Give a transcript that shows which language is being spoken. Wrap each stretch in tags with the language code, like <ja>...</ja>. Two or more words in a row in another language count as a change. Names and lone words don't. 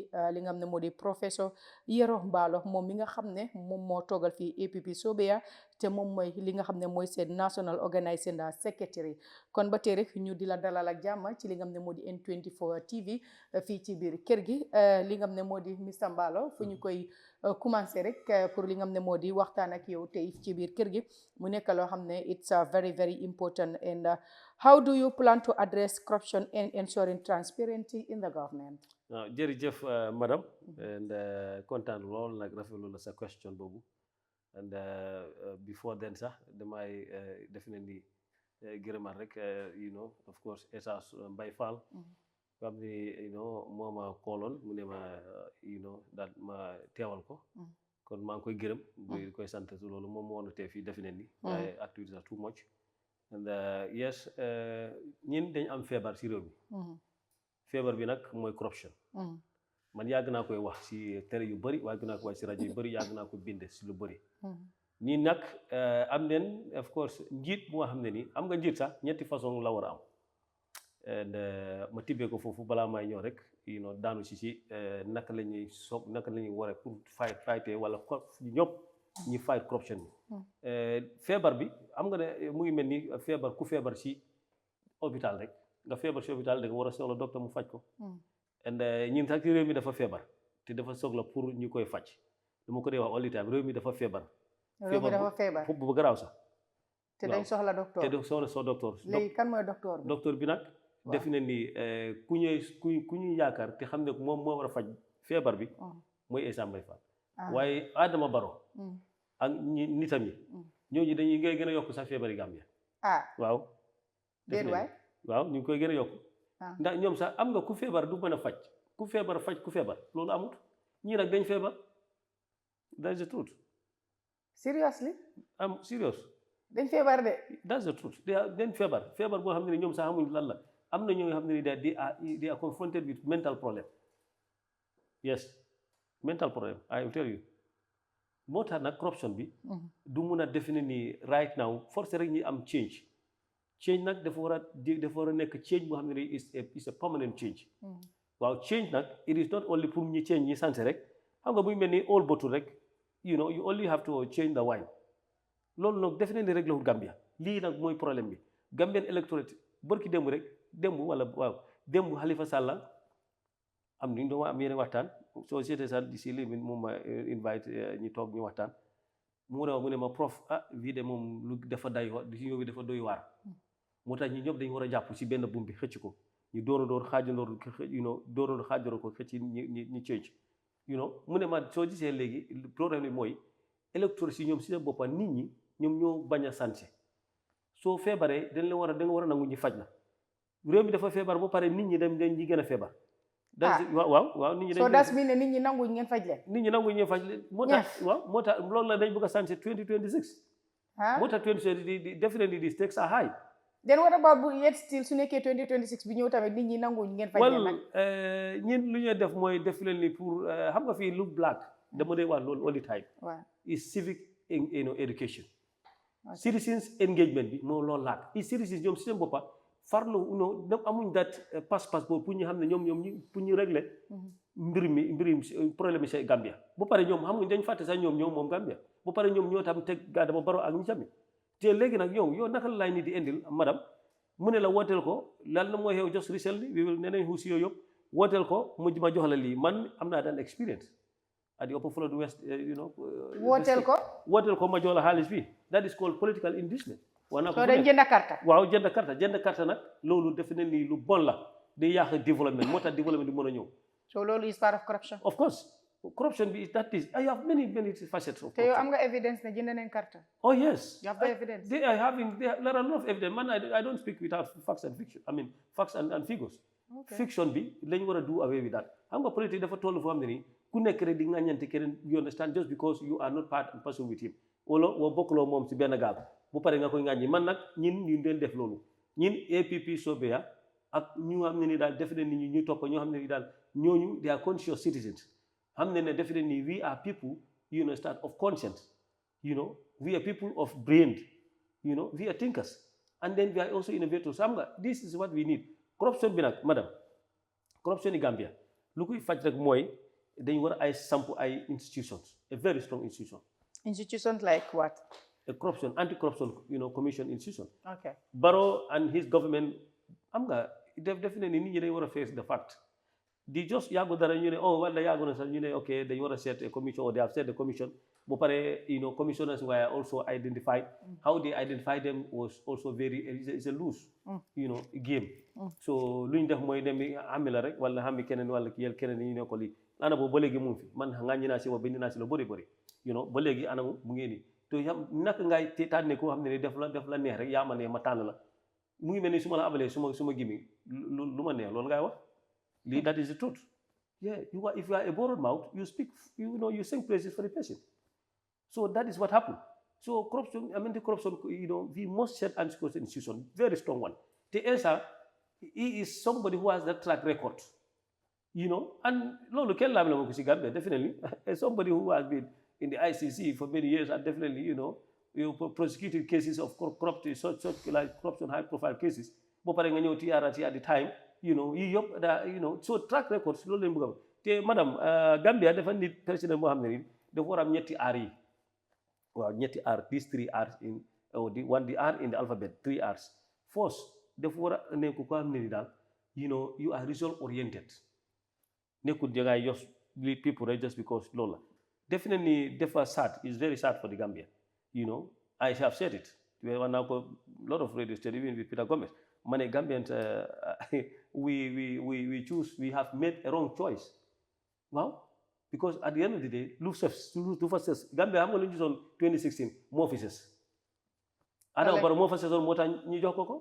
<wo>li nga xam ne moo di professeur Yoro Mballow moom mi nga xam ne moom moo toogal fii APP Sobeya te moom mooy li nga xam ne mooy seen</wo> <en>National Organizing Secretary</en> <wo>kon ba tey rek ñu di la dalal ak jàmm ci li nga xam ne moo di N24 TV fii ci biir kër gi li nga xam ne moo di Mr Mballow fu ñu koy commencé rek pour li nga xam ne moo di waxtaan ak yow tey ci biir kër gi mu nekk loo xam ne</wo> <en>it's very very important and how do you plan to address corruption and ensuring transparency in the government.</en> <wo>jërëjëf madam and kontaan lool nag rafetlu la sa question boobu</wo> <en>and before then</en> <wo>sax damay definitely gërëmal rek</wo> <en>of course</en> <wo>Essa Mbay Fall xam ni moo ma kooloon mu ne ma daal ma teewal ko kon maa ngi koy gërëm di koy sant su loolu moom moo woon tee fii</wo> <en>definitely activities are too much and yes</en> <wo>ñin dañ am feebar si réew mi feebar bi nag mooy corruption man yàgg naa koy wax si télé yu bëri yàgg naa ko wax si rajo yu bëri yàgg naa ko bind si lu bëri nii nag am neen</wo> <en>of course</en> <wo>njiit bu nga xam ne nii am nga njiit sax ñetti façon la war a am and ma tibbee ko foofu balaa may ñëw rek daanu si naka la ñuy naka la ñuy waree pour fayte wala ñëpp ñi</wo> <en>fight corruption</en> <wo>bi feebar bi am nga ne mu ngi mel ni feebar ku feebar si hôpital rek nga feebar si hôpital da nga war a soxla docteur mu faj ko and ñun sax ci réew mi dafa feebar te dafa soxla pour ñu koy faj dama ko dee wax</wo> <en>all the time</en> <wo>réew mi dafa feebar bu garaaw sax te dañ soxla docteur te dañ soxla docteur léegi kan mooy docteur bi docteur bi nag def na ni ku ñuy yaakaar te xam ne moom moo war a faj feebar bi mooy Essa Mbay Fall waaye Adama Barrow ak nitam yi ñooñu dañuy ngay gën a yokk sax feebar yi Gambia waaw déet waay waaw ñu ngi koy gën a yokk ndax ñoom sax am nga ku feebar du mën a faj ku feebar loolu amut ñii nag dañ feebar</wo> <en>that's the truth seriously am serious</en> <wo>dañ feebar de</wo> <en>that's the truth</en> <wo>dañ feebar boo xam ne ñoom sax xamuñ lan la am na ñoo xam ne</wo> <en>they are confronted with mental problem yes mental problem I will tell you</en> <wo>moo tax nag corruption bi du mun a definitely ni</wo> <en>right now</en> <wo>force rek ñi am change nag dafa war a nekk change boo xam ne</wo> <en>is a permanent change</en> <wo>waaw change nag</wo> <en>it is not only</en> <wo>pour ñi change ñi sanse rek xam nga buy mel ni</wo> <en>old bottle</en> <wo>rek</wo> <en>you only have to change the wine</en> <wo>loolu nag definitely rek la wut Gambia lii nag mooy problème bi</wo> <en>Gambian electorate</en> <wo>bërki démb Halifa Sallah am nañ doon am yeneen waxtaan soo seetee sax si li moom ma invite ñu toog ñu waxtaan mu ne ma prof bii de moom lu dafa décision bi dafa doy waar moo tax ñi ñëpp dañu war a jàpp si benn buum bi xëcc ko ñu dóor xaajandoor dóor xaajandoor ko xëcc ñi change mu ne ma soo gisee léegi problème bi mooy électeurs si ñoom si seen boppam nit ñi ñoom ñoo bañ a sanse soo feebaree da nga war a nangu ñu faj la réew mi dafa feebar ba pare nit ñi dañ ñi gën a feebar waaw nit ñi dañ</wo> <en>so das mean</en> <wo>ne nit ñi nanguñ ngeen faj leen nit ñi nanguñ ngeen faj leen moo tax loolu la dañ bëgg a sanse 2026 moo tax 2026 definitely</wo> <en>the stakes are high. Then what about</en> <wo>bu</wo> <en>yet still</en> <wo>su nekkee 2026 bi ñëw tamit nit ñi nanguñ ngeen faj leen nag ñun lu ñuy def mooy def leen ni pour xam nga fii</wo> <en>look black</en> <wo>dama dee wax loolu</wo> <en>all the time is civic education citizens engagement</en> <wo>bi moo loolu laak i citizens ñoom si seen boppa farlu amuñ dat pass boobu pour ñu xam ne ñoom pour ñu régler mbiri problème yi Gambia ba pare ñoom xam nga dañ fàtte sax ñoom moom Gambia ba pare ñoom ñoo tam teg Adama Barrow ak ñi tamit te léegi nag yow naka la laay nit di indil madame mu ne la wooteel ko lan na mooy xew</wo> <en>just recently we will</en> <wo>neneen xuusi yooyu yëpp wooteel ko mu ma jox la lii man am naa daan</wo> <en>experience at the upper Fuladu West</en> <wo>wooteel ko ma jox la xaalis bi</wo> <en>that is called political inducement</en> <wo>soo dañ jënd carte waaw jënd carte nag loolu defe ne nii lu bon la day yàq développement moo tax développement di mën a ñëw</wo> <en>so loolu is part of corruption of course corruption bi that is I have many facets of corruption.</en> <wo>te yow am nga evidence ne jënd nañ carte</wo> <en>oh yes you have the evidence there are a lot of evidence man I don't speak without facts and fiction facts and figures fiction</en> <wo>bi lañ war a</wo> <en>do away with that</en> <wo>xam nga politique dafa toll foo xam ne nii ku nekk rek di ŋàññante keneen</wo> <en>you understand just because you are not part and parcel with him</en> <wo>wala woo bokkuloo moom si benn gaal bu pare nga koy ŋàññi man nag ñu den def loolu ñin APP Sobeya ak ñu xam ne ni daal def nit ñi ñu topp ñoo xam ne ni daal ñooñu</wo> <en>they are conscious citizens</en> <wo>xam ne</wo> <en>definitely we are people of conscience we are people of brain we are thinkers and then we are also innovators</en> <wo>xam nga</wo> <en>this is what we need</en> <wo>corruption bi nag madame</wo> <en>corruption in Gambia</en> <wo>lu koy faj rek mooy dañ war ay samp ay institutions</wo> <en>a very strong institutions like what a corruption anti-corruption commission institution okay</en> <wo>Barrow</wo> <en>and his government</en> <wo>xam nga definitely nit ñi dañ war a</wo> <en>face the fact</en> <wo>di just yàggu dara ñu ne wala yàggu na sax ñu ne ok dañu war a</wo> <en>set a commission or they have set a commission</en> <wo>ba pare</wo> <en>commissioners were also identified how they identify them was also very it's a loose game so</en> <wo>lu ñu def mooy dem xami la rek wala xami keneen wala ki yel keneen ñu ne ko lii ana boobu ba léegi mu ngi fi man ŋàññi naa si wa bind naa si la bëri ba léegi ana mu ngeen ni te naka ngay tànne koo xam ne ni def la neex rek yaa ma neex ma tànn la mu ngi mel ni su ma la abalee suma gimi lu ma neex loolu ngay wax lii</wo> <en>that is the truth if you are a borrowed mouth you speak you sing praises for the person so that is what happened so corruption anti-corruption we must set anti-corruption institution very strong one</en> <wo>te Essa</wo> <en>he is somebody who has that track record and</en> <wo>loolu kenn laam la ma ko si</wo> <en>Gambia definitely somebody who has been in the ICC for many years and definitely you prosecuted cases of corruption such like corruption high profile cases</en> <wo>ba pare nga ñëw</wo> <en>TRRC at the time yi</en> <wo>yëpp</wo> <en>so track records</en> <wo>loolu lañ bëgg a te madame Gambia dafa nit président boo xam ne ni dafa war a am ñetti R yi waaw ñetti R</wo> <en>these 3 R's in the R in the alphabet 3 R's</en> <wo>first dafa war a nekk ko xam ne ni daal</wo> <en>you are result oriented</en> <wo>nekkul jagaay</wo> <en>just lead people right just because</en> <wo>loolu la definitely dafa sad</wo> <en>is very sad for the Gambia I have said it</en> <wo>wax naa ko</wo> <en>lot of radio station even with Peter Gomez</en> <wo>ma ne Gambians</wo> <en>we have made a wrong choice</en> <wo>waaw</wo> <en>because at the end of the day</en> <wo>lu fa ses Gambia xam nga lu ñu gisoon 2016 moo fi ses Adama Barrow moo fa sesoon moo tax ñu jox ko</wo>